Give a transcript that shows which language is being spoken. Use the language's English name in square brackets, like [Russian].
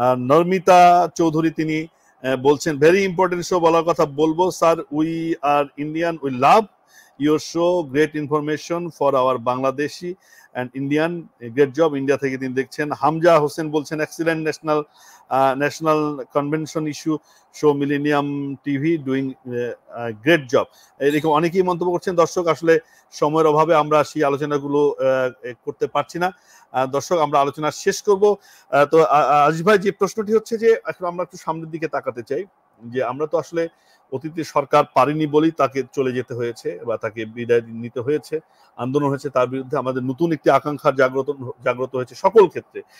[Bangla] Normita Choudhury, তিনি বলছেন [English] very important show [Bangla] বলার কথা বলবো। [English] Sir, we are Indian, we love your show, great information for our Bangladeshi and Indian, great job. [Bangla] India থেকে তিনি দেখছেন। [English] হামজা হোসেন বলছেন excellent national convention issue show, millennium TV doing great job. [Bangla] এরকম অনেকেই মন্তব্য করছেন। দর্শক, আসলে সময়ের অভাবে আমরা সেই আলোচনাগুলো করতে পারছি না। দর্শক, আমরা আলোচনা শেষ করব। তো আজিজ ভাই, যে প্রশ্নটি হচ্ছে যে এখন আমরা একটু সামনের দিকে তাকাতে চাই, যে আমরা তো আসলে অতীতে সরকার পারেনি বলেই তাকে চলে যেতে হয়েছে বা তাকে বিদায় নিতে হয়েছে, আন্দোলন হয়েছে, তার বিরুদ্ধে আমাদের নতুন একটি আকাঙ্ক্ষার জাগ্রত হয়েছে সকল ক্ষেত্রে।